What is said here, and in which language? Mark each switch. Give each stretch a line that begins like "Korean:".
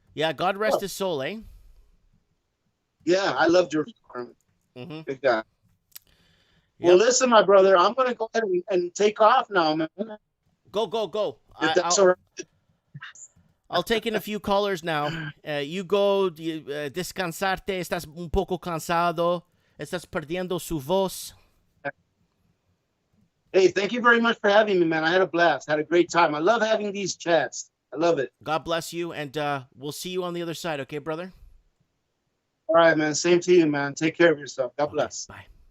English: Yeah, God rest his soul, eh? Yeah, I love George Carlin. Mm-hmm. Good guy. Yep. Well, listen, my brother, I'm going to go ahead and take off now, man. Go. If that's all right. I'll take in a few callers now. You go,
Spanish: descansarte, estás un poco cansado, estás perdiendo su voz.
English: Hey, thank you very much for having me, man. I had a blast. Had a great time. I love having these chats. I love it. God bless you, and we'll see you on the other side, okay, brother? All right, man. Same to you, man. Take care of yourself. God bless. Bye.